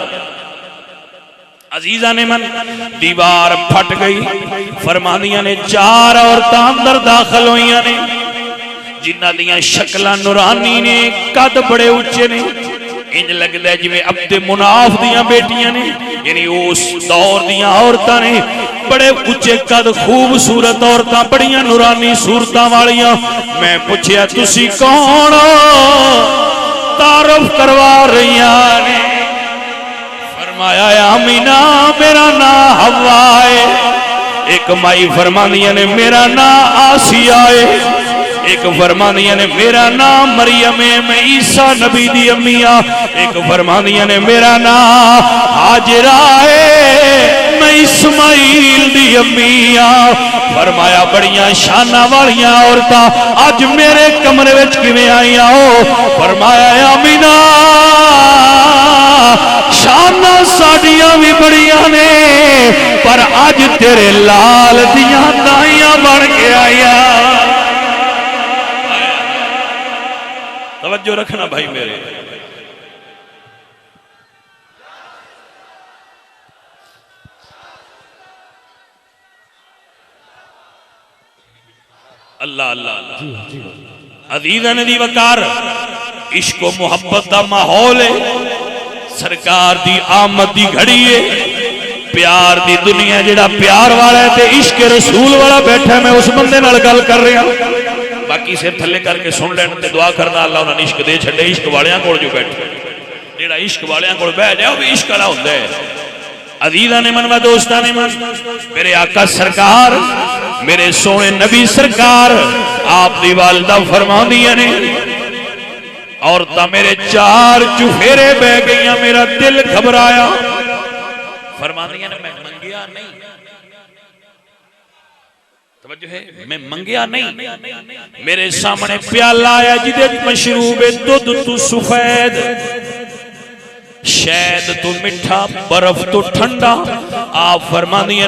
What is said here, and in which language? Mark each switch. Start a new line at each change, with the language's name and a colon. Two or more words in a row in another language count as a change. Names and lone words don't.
Punjabi: عزیزاں نے من دیوار پھٹ گئی. فرمانیاں نے 4 عورتاں اندر داخل ہوئیاں نے جنہ دیاں شکلاں نورانی نے، قد بڑے اونچے نے، انج لگدا ہے جویں عبد مناف دیاں بیٹیاں نے، یعنی اس دور دیاں عورتاں نے. بڑے اونچے قد، خوبصورت عورتاں، بڑیاں نورانی صورتاں والیاں. میں پوچھیا تسی کون ہو؟ تعارف کروا رہیاں نے. فرمایا آمینہ میرا نام حوا ہے. ایک مائی فرمانیاں نے میرا نام آسیہ ہے. ایک فرمانیاں نے میرا نام مریم ہے، میں عیسیٰ نبی دی امیہ. ایک فرمانیاں نے میرا نام حاجرہ ہے، میں اسماعیل دی امیہ. فرمایا بڑیاں شانہ والیاں عورتاں اج میرے کمرے وچ کیویں آئیاں ہو؟ فرمایا آمینہ شانہ ساڈیاں بھی بڑیاں نے پر اج تیرے لال دیاں دائیاں بن کے آئیاں. توجہ رکھنا بھائی میرے. اللہ اللہ اللہ. عزیزاں دی وقار عشق و محبت دا ماحول ہے. سرکار دی آمد دی گھڑی ہے. پیار دی دنیا جڑا پیار والا ہے تے عشق رسول والا بیٹھا ہے. میں اس بندے نال گل کر رہا ہوں. باقی سر تھلے کر کے سن لین تے دعا کرنا اللہ انہاں عشق دے چھڈے عشق والیاں کول جو بیٹھے جیڑا عشق والیاں کول بیٹھ جائے وہ بھی عشق والا ہوندا ہے عزیزاں نے من و دوستاں نے من میرے آقا سرکار میرے سونے نبی سرکار آپ دی والدہ فرماندیاں نے عورتاں میرے چار چفیرے بہ گئیاں میرا دل گھبرایا فرماندیاں نے میں منگیا نہیں توجہ ہے میں منگیا نہیں میرے سامنے پیالہ آیا جدے مشروب دودھ تو سفید شہد تو مٹھا برف تو ٹھنڈا آپ فرماندیاں نے